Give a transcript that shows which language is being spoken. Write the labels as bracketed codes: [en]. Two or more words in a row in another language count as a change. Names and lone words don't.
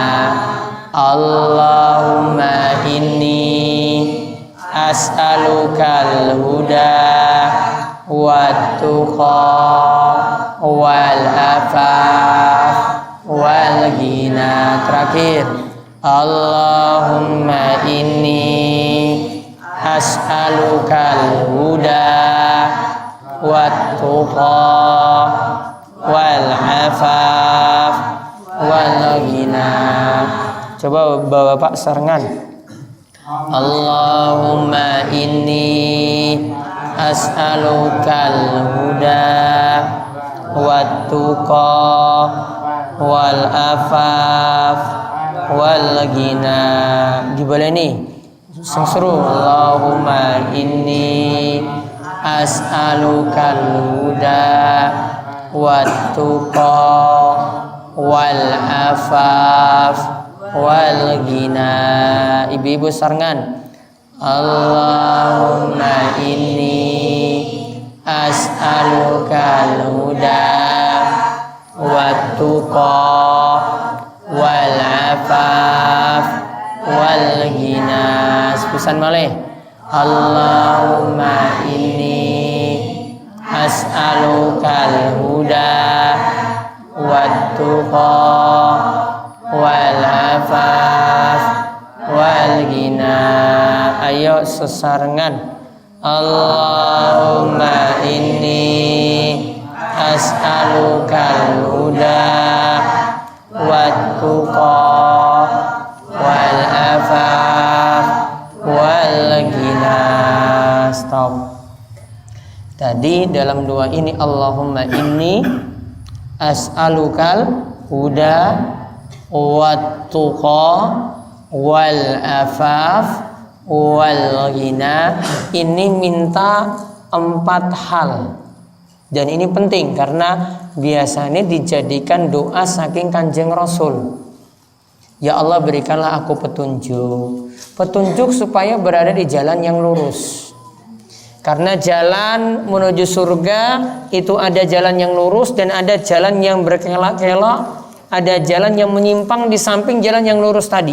[ar] اللهم إني أسألك الهدى والتقى والعفاف والغنى. Terakhir, اللهم إني أسألك الهدى والتقى والعفاف والغنى. [jv] Coba Bapak sarengan. [ar] اللهم إني أسألك الهدى والتقى والعفاف والغنى. [jv] Dibaleni sing seru. [ar] اللهم إني أسألك الهدى والتقى والعفاف والغنى. [jv] Ibu-ibu sarengan. [ar] اللهم إني أسألك الهدى والتقى والعفاف والغنى. [jv] Sepisan malih. [ar] اللهم إني أسألك الهدى والتقى والعفاف والغنى. [jv] Ayo sesarengan. [ar] اللهم إني أسألك الهدى والتقى والعفاف والغنى. [id] Stop. Tadi dalam doa ini [ar] اللهم إني أسألك الهدى والتقى والعفاف والغنى. [id] Ini minta 4 hal. Dan ini penting karena biasanya dijadikan doa saking Kanjeng Rasul. Ya Allah, berikanlah aku petunjuk. Petunjuk supaya berada di jalan yang lurus. Karena jalan menuju surga itu ada jalan yang lurus dan ada jalan yang berkelok-kelok, ada jalan yang menyimpang di samping jalan yang lurus tadi.